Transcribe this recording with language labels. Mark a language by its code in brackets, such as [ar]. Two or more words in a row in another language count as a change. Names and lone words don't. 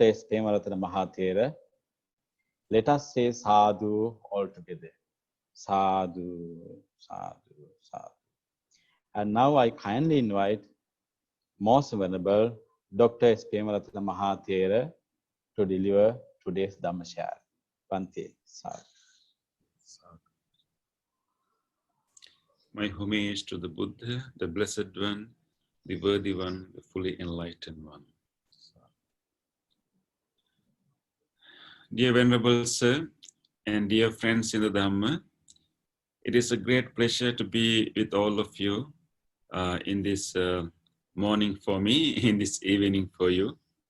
[en] S Pemerathana Mahathera, let us say sadhu all together. [pi] Sadhu, sadhu, sadhu. [en] And now I kindly invite Most Venerable Dr. S Pemerathana Mahathera to deliver today's Dhamma share. [pi] Bhante, sadhu. [en] My homage to the Buddha, the Blessed One, the Worthy One, the Fully Enlightened One. Dear Venerable Sir, and dear friends in the Dhamma, it is a great pleasure to be with all of you in this morning for me, in this evening for you.